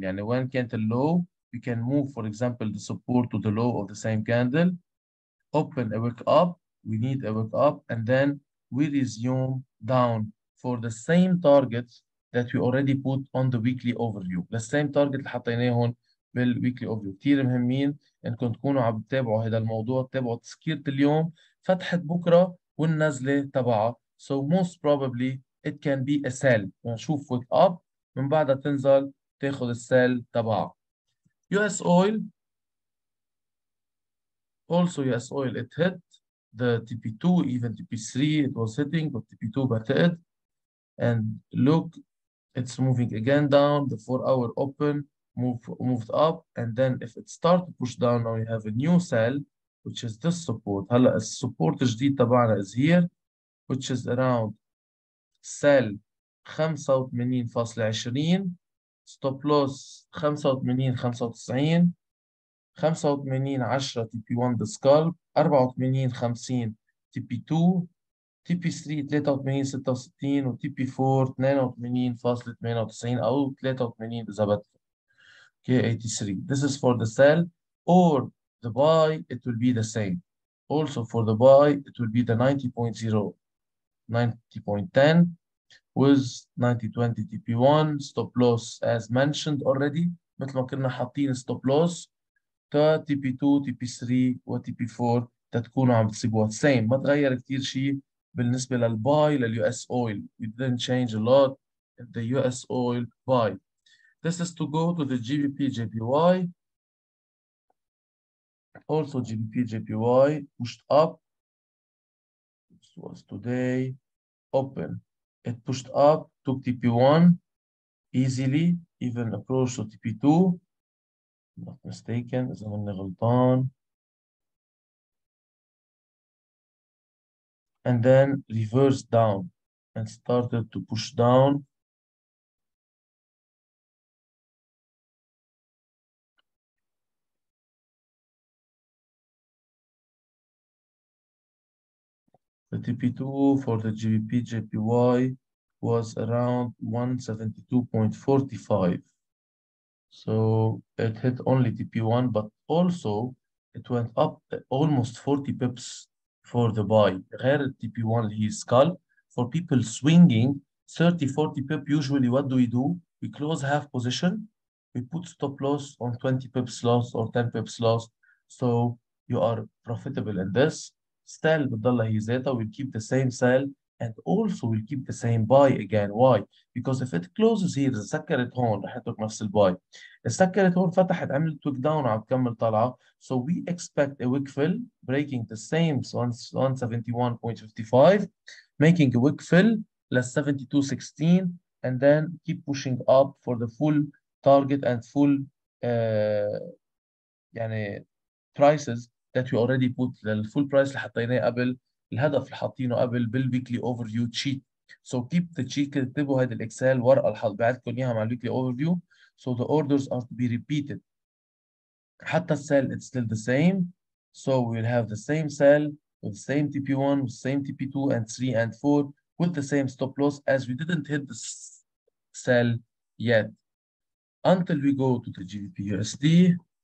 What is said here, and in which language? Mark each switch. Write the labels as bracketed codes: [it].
[en] يعني when كانت low, we can move, for example, the support to the low of the same candle, open a wick up, we need a wick up, and then we resume down for the same targets that we already put on the weekly overview. The same target [ar] اللي حطيناهم بال [en] weekly overview. [ar] كتير مهمين انكم تكونوا عم تتابعوا هذا الموضوع، تتابعوا تسكيرة اليوم، فتحت بكره والنزلة تبعها. [en] So most probably it can be a sell. [ar] نشوف wick up من بعدها تنزل تاخذ السيل تبعها. [en] US oil also US oil it hit the TP2 even TP3 it was hitting but TP2 batted and look it's moving again down the 4-hour open moved up and then if it start to push down now we have a new sell which is this support. [ar] هلا السبورت الجديد تبعنا [en] is here which is around sell 85.20 stop loss 85 95 85 10 T P 1 scalp 84 50 T P 2 T P 3 83 66 وتي P 4 82.98 او 83 [ar] اذا بدك. [en] Okay, 83. This is for the sell or the buy, it will be the same. Also for the buy, it will be the 90.0, 90.10 with 90.20 TP1 stop loss as mentioned already. [ar] مثل ما كنا حاطين stop loss تا تي بي 2 تي بي 3 وتي بي 4 تتكونوا عم تسيبوها same. ما تغير كثير شيء بالنسبة للباي لليو اس اويل. [en] We didn't change a lot in the US oil buy. This is to go to the GBP JPY. Also GBP JPY pushed up. This was today open. It pushed up, took TP1 easily, even approached to TP2. Not mistaken, [ar] إذا ماني غلطان. [en] And then reversed down and started to push down. The TP2 for the GBP JPY was around 172.45. So it hit only TP1, but also it went up almost 40 pips for the buy. غير ال TP1 اللي هي scalp. For people swinging 30, 40 pip, usually what do? We close half position. We put stop loss on 20 pips loss or 10 pips loss. So you are profitable in this. [ar] Still بتضلها هي ذاتها. [en] We'll keep the same sell and also we'll keep the same buy again. Why? Because if it closes here, [ar] إذا سكرت هون رح يترك نفس الباي. سكرت هون فتحت عملت ويك داون وعم تكمل طالعه. [en] So we expect a wick fill breaking the same 171.55, making a wick fill less 72.16 and then keep pushing up for the full target and full يعني prices that we already put [ar] للفول برايس اللي حطيناه قبل الهدف اللي حاطينه قبل بالويكلي اوفر فيو تشيت. [en] So keep the cheat. [ar] اكتبوا هذا الاكسل ورقه اللي بعتكم اياها مع الويكلي اوفر فيو. [en] So the orders are to be repeated. [ar] حتى السell [en] it's still the same. So we'll have the same sell with the same TP1, with the same TP2 and 3 and 4 with the same stop loss as we didn't hit the sell yet until we go to the GBP USD.